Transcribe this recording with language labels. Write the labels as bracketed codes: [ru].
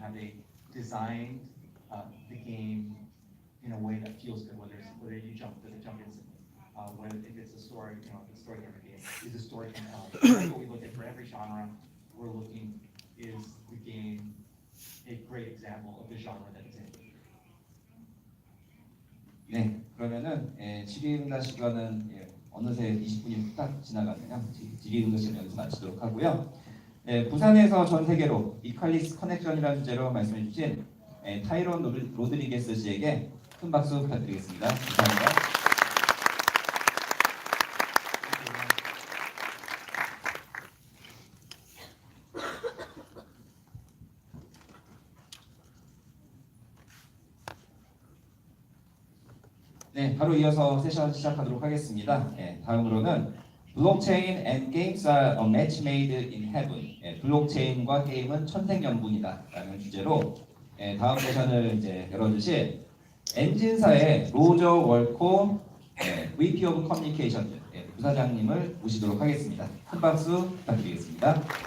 [en] Have they designed the game in a way that feels good? Whether you jump, does it jump instantly? Whether if it's a story, you know, if it's a story-driven game, is the story compelling? That's what we look at for every genre. We're looking, is the game a great example of the genre that it's in? [ko] 네, 그러면은 질의응답 시간은 어느새 20분이 딱 지나가네요. 질의응답 시간 여기서 마치도록 하고요. 부산에서 전 세계로 이칼리스 커넥션이라는 주제로 말씀해 주신 타이론 로드리게스 씨에게 큰 박수 부탁드리겠습니다. 감사합니다. 네, 바로 이어서 세션 시작하도록 하겠습니다. 네, 다음으로는 블록체인 [en] and games are a match made in heaven. [ko] 네, 블록체인과 게임은 천생연분이다라는 주제로 다음 세션을 이제 열어주실 엔진사의 로저 월코 [en] VP of Communication [ko] 부사장님을 모시도록 하겠습니다. 큰 박수 부탁드리겠습니다.